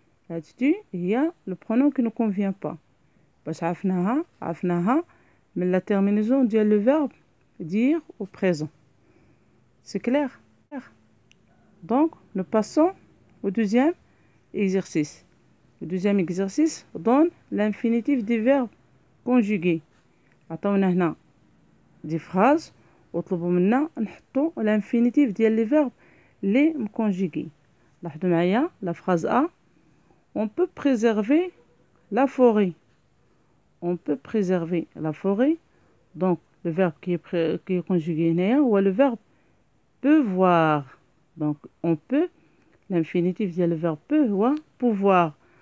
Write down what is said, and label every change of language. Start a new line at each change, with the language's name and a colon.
French: Là-dessus il y a le pronom qui ne convient pas.
Arabic: باش عرفناها من
French: la terminaison ديال le verbe dire au présent. C'est clair? Donc nous passons au deuxième exercice. Le deuxième exercice donne l'infinitif des verbes conjugués.
Arabic: عطاونا هنا دي phrases وطلبوا منا نحطوا
French: l'infinitif
Arabic: ديال
French: les verbes les conjugués.
Arabic: لاحظوا معايا
French: la phrase A. On peut préserver la forêt. On peut préserver la forêt. Donc le verbe qui est conjugué هنايا هو le verbe peut voir. Donc on peut, l'infinitif ديال le verbe peut هو pouvoir.